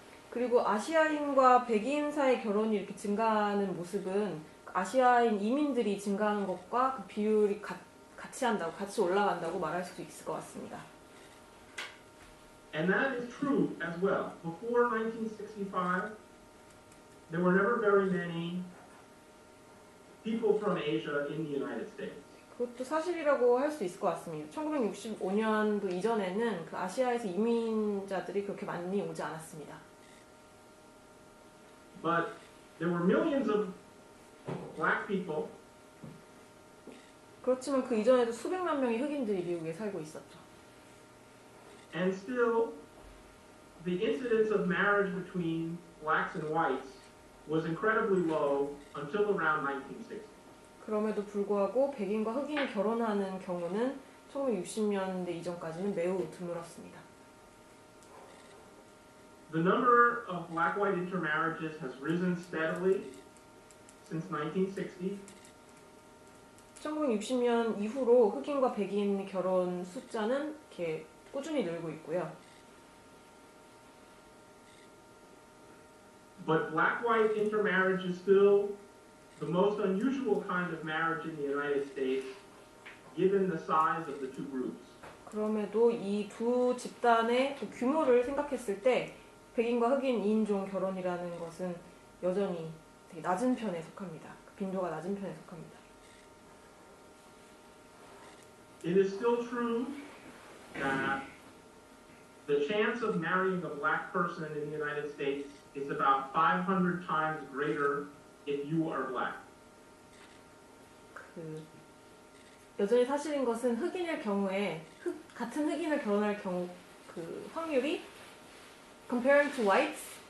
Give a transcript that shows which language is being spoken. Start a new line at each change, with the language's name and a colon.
Korean: 그리고 아시아인과 백인 사이의 결혼이 이렇게 증가하는 모습은 아시아인 이민들이 증가하는 것과 그 비율이 같이 올라간다고 말할 수도 있을 것 같습니다.
English: And that is true as well. Before 1965, there were never very many people from Asia in the United States.
Korean: 그것도 사실이라고 할 수 있을 것 같습니다. 1965년도 이전에는 그 아시아에서 이민자들이 그렇게 많이 오지 않았습니다.
English: But there were millions of black people
Korean: 그렇지만 그 이전에도 수백만 명의 흑인들이 미국에 살고 있었죠.
English: and still the incidence of marriage between blacks and whites was incredibly low until around 1960.
Korean: 그럼에도 불구하고 백인과 흑인이 결혼하는 경우는 1960년대 이전까지는 매우 드물었습니다.
English: The number of black-white intermarriages has risen steadily since 1960.
Korean: 1960년 이후로 흑인과 백인 결혼 숫자는 이렇게 꾸준히 늘고 있고요.
English: But black-white intermarriage is still the most unusual kind of marriage in the United States, given the size of the two groups.
Korean: 그럼에도 이 두 집단의 그 규모를 생각했을 때 백인과 흑인 2인종 결혼이라는 것은 여전히 되게 낮은 편에 속합니다. 그 빈도가 낮은 편에 속합니다.
English: It is still true that the chance of marrying a black person in the United States is about 500 times greater if you are black.
Korean: 여전히 사실인 것은 흑인일 경우에 같은 흑인을 결혼할 경우 그 확률이
English: comparing to whites?